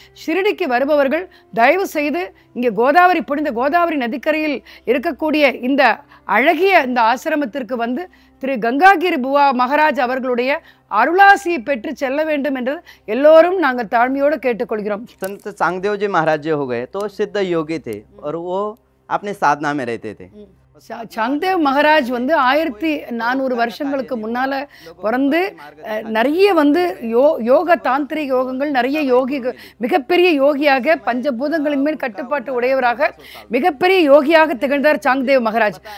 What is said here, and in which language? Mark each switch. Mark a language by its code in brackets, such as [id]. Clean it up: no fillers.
[ta] ஷிரடிக்கு வருபவர்கள் தயவு செய்து இங்கே புனித கோதாவரி நதிக்கரையில் இருக்கக்கூடிய இந்த அழகிய இந்த ஆசிரமத்திற்கு வந்து திரு கங்காகிரி புவா மகாராஜ் அவர்களுடைய அருளாசியை பெற்று செல்ல வேண்டும் என்று எல்லோரும் நாங்கள் தாழ்மையோடு கேட்டுக்கொள்கிறோம். [hi] संत चांगदेव जी महाराज जी हो गए तो सिद्ध योगी थे और वो अपने साधना में रहते थे. [ta] சாங்தேவ் மகாராஜ் வந்து 1400 வருஷங்களுக்கு முன்னால பிறந்து நிறைய வந்து யோக தாந்திரிக யோகங்கள் நிறைய மிகப்பெரிய யோகியாக பஞ்சபூதங்களின் மேல் கட்டுப்பாட்டு உடையவராக மிகப்பெரிய யோகியாக திகழ்ந்தார் சாங்தேவ் மகாராஜ்.